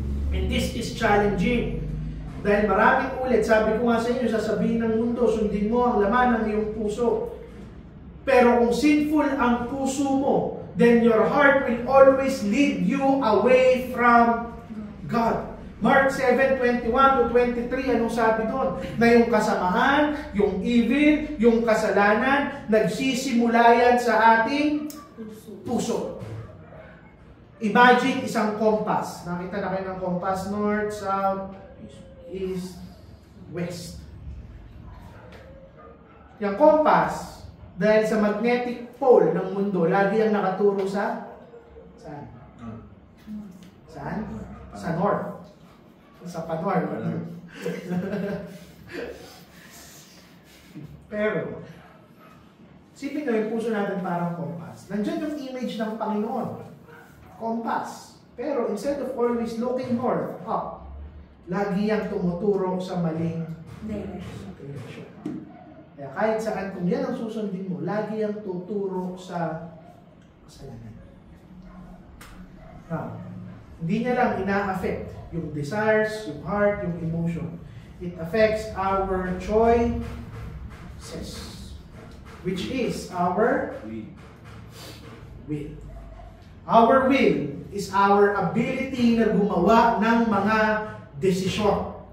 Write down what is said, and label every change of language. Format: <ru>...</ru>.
<en>And this is challenging.</en> <tl>Dahil maraming ulit, sabi ko nga sa inyo, sasabihin ng mundo, sundin mo ang laman ng iyong puso. Pero kung sinful ang puso mo,</tl> <en>then your heart will always lead you away from God.</en> <tl>Mark 7:21-23, anong sabi doon? Na yung kasamahan, yung evil, yung kasalanan, nagsisimula yan sa ating puso. Imagine isang compass. Nakita na kayo ng compass, north, south, east, west. Yung compass, dahil sa magnetic pole ng mundo, lagi ang nakaturo sa saan? Saan? Sa north. Sa panor. Pero, sipin nyo yung puso natin parang compass. Nandiyan yung image ng Panginoon. Compass.</tl> <en>Pero instead of always looking north, up,</en> <tl>lagi yang tumuturo sa maling</tl> <en>direction.</en> <tl>Kaya kahit saan, kung yan ang susundin mo, lagi yang tuturo sa kasalanan. Now, hindi niya lang ina-affect yung desires, yung heart, yung emotion.</tl> <en>It affects our choices, which is our will. Our will is our ability</en> <tl>na gumawa ng mga desisyon.</tl>